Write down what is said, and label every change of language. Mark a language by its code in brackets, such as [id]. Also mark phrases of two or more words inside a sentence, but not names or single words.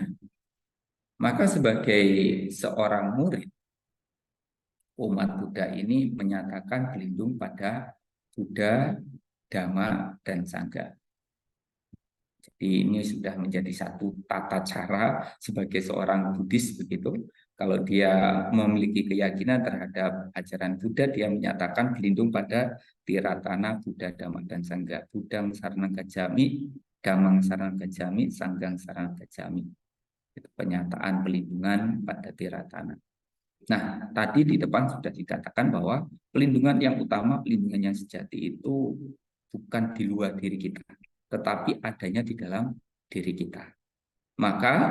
[id] Maka sebagai seorang murid, umat Buddha ini menyatakan berlindung pada Buddha, Dhamma, dan Sangha. Jadi ini sudah menjadi satu tata cara sebagai seorang Buddhis begitu. Kalau dia memiliki keyakinan terhadap ajaran Buddha, dia menyatakan berlindung pada Tiratana Buddha, Dhamma, dan Sangha. [pi] Buddha Saranang Gacchami, Dhammang Saranang Gacchami, Sanghang Saranang Gacchami. [id] Itu pernyataan pelindungan pada Tiratana. Nah, tadi di depan sudah dikatakan bahwa pelindungan yang utama, pelindungan yang sejati itu bukan di luar diri kita, tetapi adanya di dalam diri kita.